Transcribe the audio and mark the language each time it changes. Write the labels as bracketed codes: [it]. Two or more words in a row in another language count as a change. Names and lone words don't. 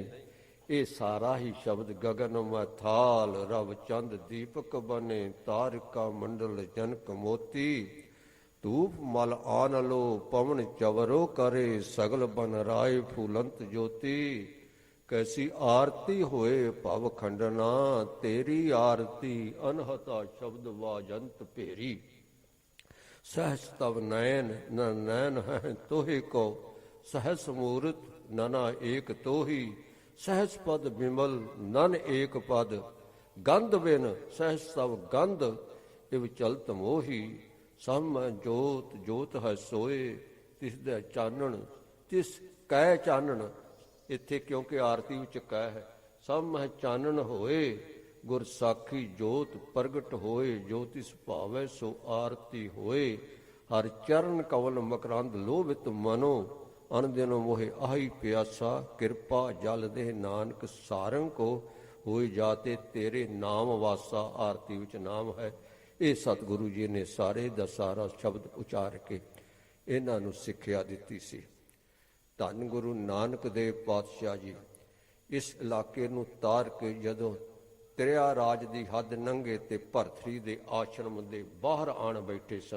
[pa] ਇਹ ਸਾਰਾ ਹੀ ਸ਼ਬਦ ਗਗਨ ਮਥਾਲ ਰਵ ਚੰਦ ਦੀਪਕ ਬਨੇ ਤਾਰਿਕਾ ਮੰਡਲ ਜਨਕ ਮੋਤੀ ਧੂਪ ਮਲ ਆਨ ਲੋ ਪਵਨ ਚਵਰੋ ਕਰੇ ਸਗਲ ਬਨ ਰਾਏ ਫੂਲੰਤ ਜੋਤੀ ਕੈਸੀ ਆਰਤੀ ਹੋਏ ਭਵ ਖੰਡਨਾ ਤੇਰੀ ਆਰਤੀ ਅਨਹਤਾ ਸ਼ਬਦ ਵਾਜੰਤ ਭੇਰੀ ਸਹਸ ਤਵ ਨਯਨ ਨ ਨੈਨ ਹੈ ਤੋਹਿ ਕੋ ਸਹਸ ਮੂਰਤ ਨਨਾ ਏਕ ਤੋਹਿ ਸਹਸ ਪਦ ਬਿਮਲ ਨਨ ਏਕ ਪਦ ਗੰਧ ਬਿਨੁ ਸਹਸ ਤਵ ਗੰਧ ਇਵ ਚਲਤ ਮੋਹੀ ਸਭ ਜੋਤਿ ਜੋਤਿ ਹੈ ਸੋਇ ਤਿਸ ਦੈ ਚਾਨਣ ਤਿਸ ਕੈ ਚਾਨਣ। ਇੱਥੇ ਕਿਉਂਕਿ ਆਰਤੀ ਵਿੱਚ ਕੈ ਹੈ। ਸਭ ਹੈ ਚਾਨਣ ਹੋਏ ਗੁਰ ਸਾਖੀ ਜੋਤਿ ਪ੍ਰਗਟ ਹੋਏ ਜੋ ਤਿਸ ਭਾਵੈ ਸੋ ਆਰਤੀ ਹੋਏ ਹਰਿ ਚਰਣ ਕਵਲ ਮਕਰੰਦ ਲੋਭਿਤ ਮਨੋ ਅਨ ਦਿਨ ਮੋਹੇ ਆਹੀ ਪਿਆਸਾ ਕਿਰਪਾ ਜਲ ਦੇ ਨਾਨਕ ਸਾਰੰਗ ਕੋ ਹੋਏ ਜਾਤੇ ਤੇਰੇ ਨਾਮ ਵਾਸਾ। ਆਰਤੀ ਵਿੱਚ ਨਾਮ ਹੈ। ਇਹ ਸਤਿਗੁਰੂ ਜੀ ਨੇ ਸਾਰੇ ਦਾ ਸਾਰਾ ਸ਼ਬਦ ਉਚਾਰ ਕੇ ਇਹਨਾਂ ਨੂੰ ਸਿੱਖਿਆ ਦਿੱਤੀ ਸੀ। ਧੰਨ ਗੁਰੂ ਨਾਨਕ ਦੇਵ ਪਾਤਸ਼ਾਹ ਜੀ ਇਸ ਇਲਾਕੇ ਨੂੰ ਤਾਰ ਕੇ ਜਦੋਂ ਤ੍ਰਿਆ ਰਾਜ ਦੀ ਹੱਦ ਲੰਘੇ ਤੇ ਭਰਥਰੀ ਦੇ ਆਸ਼ਰਮ ਦੇ ਬਾਹਰ ਆਣ ਬੈਠੇ ਸਨ।